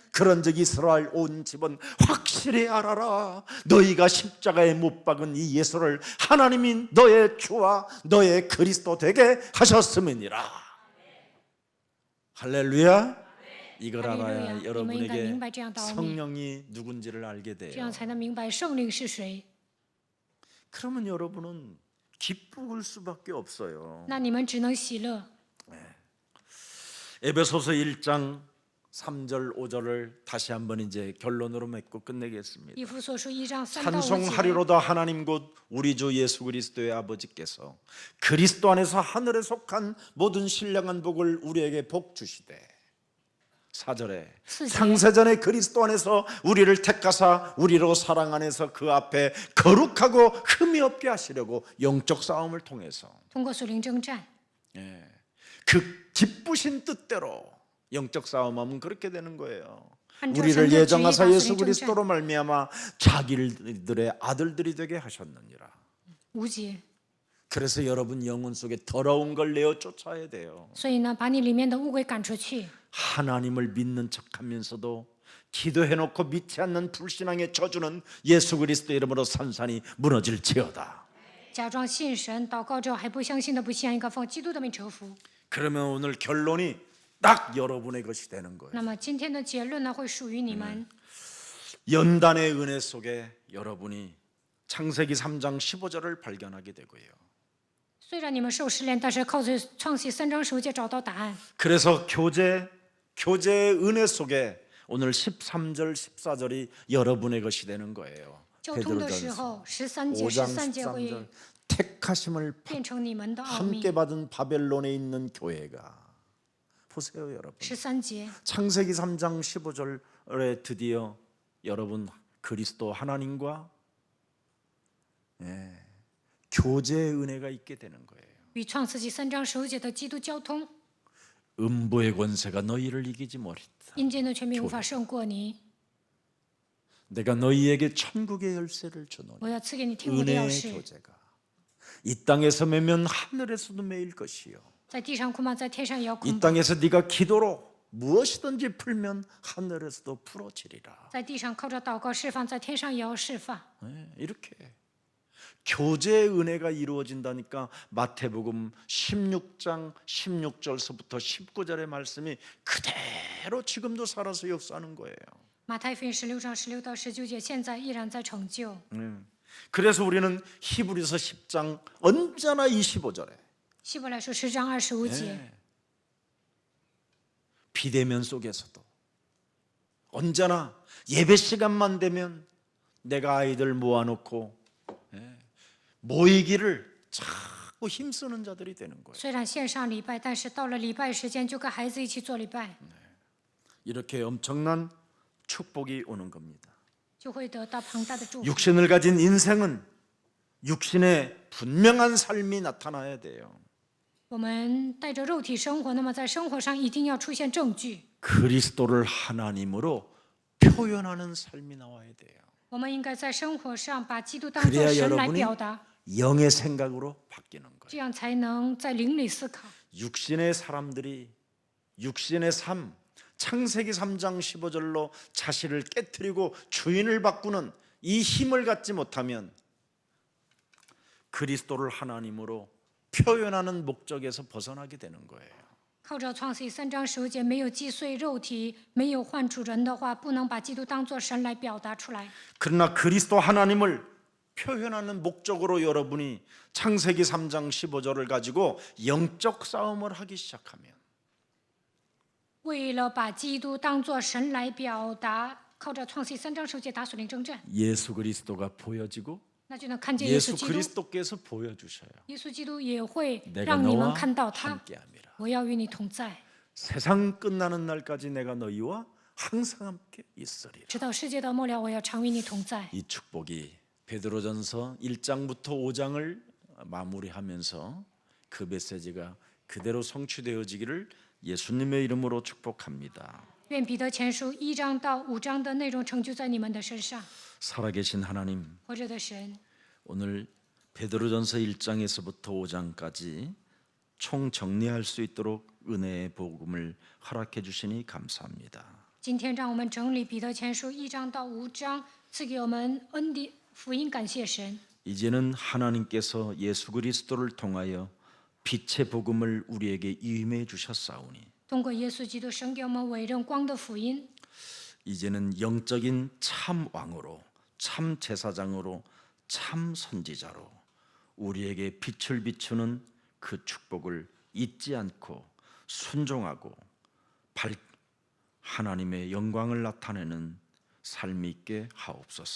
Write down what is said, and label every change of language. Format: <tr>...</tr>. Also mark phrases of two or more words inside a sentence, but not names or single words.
<ko>그런즉 이스라엘 온 집은 확실히 알아라 너희가 십자가에 못 박은 이 예수를 하나님이 너의 주와 너의 그리스도 되게 하셨음이니라. 할렐루야. 이걸 알아야 할렐루야. 여러분에게</ko> <zh>你们应该明白这样道理。</zh> <ko>성령이 누군지를 알게</ko> <zh>这</zh> <ko>돼요.</ko> <zh>样才能明白圣灵是谁。</zh> <ko>그러면 여러분은 기쁠 수밖에 없어요.</ko> <zh>那你们只能喜乐。</zh> <ko>에베소서 1장 3절 5절을 다시 한번 이제 결론으로 맺고 끝내겠습니다.</ko> <zh>以弗所书1章3到5节，</zh> <ko>찬송하리로다 하나님 곧 우리 주 예수 그리스도의 아버지께서 그리스도 안에서 하늘에 속한 모든 신령한 복을 우리에게 복 주시되 4절에</ko> <zh>四节</zh> <ko>창세전에 그리스도 안에서 우리를 택하사 우리로 사랑 안에서 그 앞에 거룩하고 흠이 없게 하시려고 영적 싸움을 통해서</ko> <zh>通过属灵征战，</zh> <ko>그 기쁘신 뜻대로 영적 싸움하면 그렇게 되는 거예요.</ko> <zh>按照</zh> <ko>우리를</ko> <zh>神的旨意</zh> <ko>예정하사</ko> <zh>把属</zh> <ko>예수</ko> <zh>灵征战。</zh> <ko>그리스도로 말미암아 자기들의 아들들이 되게 하셨느니라.</ko> <zh>5节，</zh> <ko>그래서 여러분 영혼 속에 더러운 걸 내어 쫓아야 돼요.</ko> <zh>所以呢，把你里面的污鬼赶出去。</zh> <ko>하나님을 믿는 척하면서도 기도해놓고 믿지 않는 불신앙의 저주는 예수 그리스도 이름으로 산산이 무너질지어다.</ko> <zh>假装信神，祷告之后还不相信的不信，应该奉基督的名折服。</zh> <ko>그러면 오늘 결론이 딱 여러분의 것이 되는 거예요.</ko> <zh>那么今天的结论呢，会属于你们。</zh> <ko>연단의 은혜 속에 여러분이 창세기 3장 15절을 발견하게 되고요.</ko> <zh>虽然你们受试炼，但是靠着创世3章15节找到答案。</zh> <ko>그래서 교제의 은혜 속에 오늘 13절 14절이 여러분의 것이 되는 거예요.</ko> <zh>交通的时</zh> <ko>베드로전서</ko> <zh>候，13节、</zh> <ko>5장</ko> <zh>13节会</zh> <ko>13절 택하심을</ko> <zh>变成你们的奥秘。</zh> <ko>함께 받은 바벨론에 있는 교회가 보세요, 여러분.</ko> <zh>13节，</zh> <ko>창세기 3장 15절에 드디어 여러분 그리스도 하나님과 교제의 은혜가 있게 되는 거예요.</ko> <zh>与创世纪3章15节的基督交通，</zh> <ko>음부의 권세가 너희를 이기지 못했다.</ko> <zh>阴间的权柄无法胜过你。</zh> <ko>내가 너희에게 천국의 열쇠를 주노니</ko> <zh>我要赐给你天国的钥</zh> <ko>은혜의</ko> <zh>匙，</zh> <ko>교제가 이 땅에서 매면 하늘에서도 매일 것이요.</ko> <zh>在地上捆绑，在天上也要</zh> <ko>이</ko> <zh>捆绑；</zh> <ko>땅에서 네가 기도로 무엇이든지 풀면 하늘에서도 풀어지리라.</ko> <zh>在地上靠着祷告释放，在天上也要释放。</zh> <ko>이렇게 교제의 은혜가 이루어진다니까 마태복음 16장 16절서부터 19절의 말씀이 그대로 지금도 살아서 역사하는 거예요.</ko> <zh>马太福音16章16到19节，现在依然在成就。</zh> <ko>그래서 우리는 히브리서 10장 언제나 25절에</ko> <zh>希伯来书10章25节，</zh> <ko>비대면 속에서도 언제나 예배 시간만 되면 내가 아이들 모아놓고 모이기를 자꾸 힘쓰는 자들이 되는 거예요.</ko> <zh>虽然线上礼拜，但是到了礼拜时间就跟孩子一起做礼拜，</zh> <ko>이렇게 엄청난 축복이 오는 겁니다.</ko> <zh>就会得到庞大的祝福。</zh> <ko>육신을 가진 인생은 육신의 분명한 삶이 나타나야 돼요.</ko> <zh>我们带着肉体生活，那么在生活上一定要出现证据。</zh> <ko>그리스도를 하나님으로 표현하는 삶이 나와야 돼요.</ko> <zh>我们应该在生活上把基督当</zh> <ko>그래야</ko> <zh>作神来</zh> <ko>여러분이</ko> <zh>表达，</zh> <ko>영의 생각으로 바뀌는 거예요.</ko> <zh>这样才能在灵里思考。</zh> <ko>육신의 사람들이 육신의 삶 창세기 3장 15절로 자신을 깨트리고 주인을 바꾸는 이 힘을 갖지 못하면 그리스도를 하나님으로 표현하는 목적에서 벗어나게 되는 거예요.</ko> <zh>靠着创世记3章15节，没有击碎肉体，没有换主人的话，不能把基督当作神来表达出来。</zh> <ko>그러나 그리스도 하나님을 표현하는 목적으로 여러분이 창세기 3장 15절을 가지고 영적 싸움을 하기 시작하면</ko> <zh>为了把基督当作神来表达，靠着创世记3章15节打属灵征战，</zh> <ko>예수 그리스도가 보여지고</ko> <zh>那就能看见耶稣</zh> <ko>예수</ko> <zh>基督。</zh> <ko>그리스도께서 보여주셔요.</ko> <zh>耶稣基督也会</zh> <ko>내가</ko> <zh>让你们</zh> <ko>너와</ko> <zh>看到他。</zh> <ko>함께함이라.</ko> <zh>我要与你同在，</zh> <ko>세상 끝나는 날까지 내가 너희와 항상 함께 있으리라.</ko> <zh>直到世界的末了，我要常与你同在。</zh> <ko>이 축복이 베드로전서 1장부터 5장을 마무리하면서 그 메시지가 그대로 성취되어지기를 예수님의 이름으로 축복합니다.</ko> <zh>愿彼得前书1章到5章的内容成就在你们的身上。</zh> <ko>살아계신 하나님,</ko> <zh>活着的神，</zh> <ko>오늘 베드로전서 1장에서부터 5장까지 총 정리할 수 있도록 은혜의 복음을 허락해 주시니 감사합니다.</ko> <zh>今天让我们整理彼得前书1章到5章，赐给我们恩典福音，感谢神。</zh> <ko>이제는 하나님께서 예수 그리스도를 통하여 빛의 복음을 우리에게 임해 주셨사오니</ko> <zh>通过耶稣基督，神给我们委任光的福音。</zh> <ko>이제는 영적인 참 왕으로 참 제사장으로 참 선지자로 우리에게 빛을 비추는 그 축복을 잊지 않고 순종하고 하나님의 영광을 나타내는 삶이 있게 하옵소서.</ko>